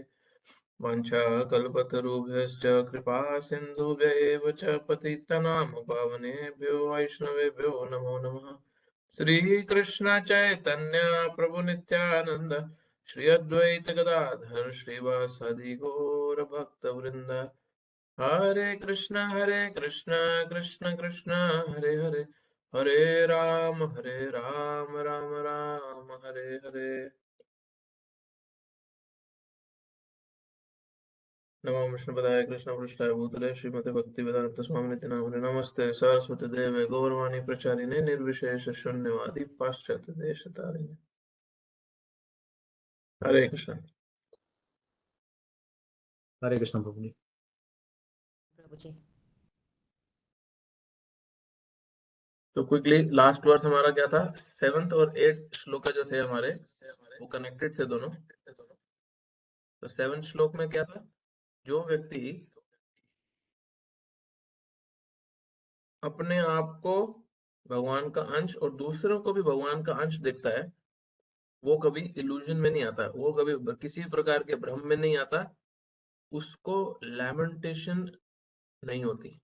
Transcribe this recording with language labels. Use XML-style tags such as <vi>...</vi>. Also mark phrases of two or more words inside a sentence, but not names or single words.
<sa>वाञ्छाकल्पतरुभ्यश्च कृपा सिन्धुभ्य एव च पतितनाम पावनेभ्यो वैष्णवेभ्यो नमो नमः। श्रीकृष्ण चैतन्य प्रभु नित्यानंद श्री अद्वैत गदाधर श्रीवासादि गौर भक्तवृंद। हरे कृष्ण कृष्ण कृष्ण हरे हरे, हरे राम राम राम हरे हरे। नमो विष्णुपदाय कृष्ण पृष्ठाय भूतले श्रीमते भक्ति वेदांत स्वामी नित्य नामिने नमस्ते सरस्वती देवे गौरवाणी प्रचारिणे निर्विशेष शून्यवादी पाश्चात्य देश तारिणे। हरे कृष्ण।</sa> <hi>हरे कृष्ण प्रभु जी। प्रभु जी। तो</hi> <en>quickly last verse</en> <hi>हमारा क्या था? 7th और 8th श्लोक जो थे हमारे वो कनेक्टेड थे दोनों। तो 7th श्लोक में क्या था? जो व्यक्ति अपने आप को भगवान का अंश और दूसरों को भी भगवान का अंश देखता है वो कभी इल्यूजन में नहीं आता, वो कभी किसी प्रकार के भ्रम में नहीं आता, उसको लैमेंटेशन नहीं होती।</hi>